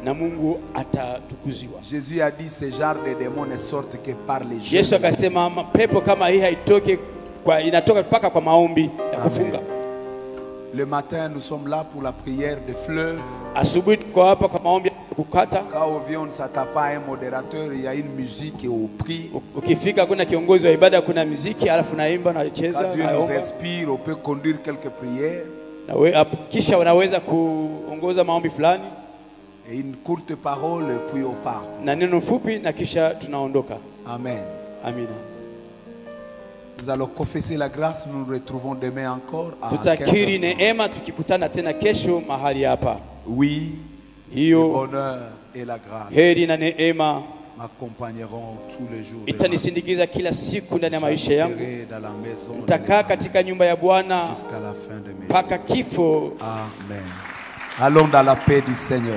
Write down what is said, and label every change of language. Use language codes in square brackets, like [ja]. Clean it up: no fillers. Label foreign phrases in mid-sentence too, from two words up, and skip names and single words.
[fr] Jésus a dit ce genre de démons ne sortent que par les jeûnes. Le matin, nous sommes là pour la prière de fleuve. [sw] kukata. [fr] Quand on vient, on ne s'attend pas à un modérateur, il y a une musique et on prie. [sw] Ukifika kuna kiongozi wa ibada, kuna muziki alafu naimba na cheza. [fr] Quand Dieu nous inspire, on peut conduire quelques prières. [sw] Kisha wanaweza kuongoza maombi fulani. [fr] Et une courte parole puis on part. [sw] Na neno fupi na kisha tunaondoka. [fr] Amen. [sw] Amina. [fr] Nous allons confesser la grâce, nous nous retrouvons demain encore à 15h. [sw] Tutakiri neema tukikutana tena kesho mahali hapa. [fr] Oui, le bonheur et la grâce [sw] heri na neema [fr] m'accompagneront tous les jours. [sw] Itanisindikiza kila siku ndani ya maisha yangu. [fr] Dans la maison. [sw] Nitakaa katika nyumba ya Bwana [fr] jusqu'à la fin de mes jours. [sw] Mpaka kifo. [fr] Amen. Allons dans la paix du Seigneur.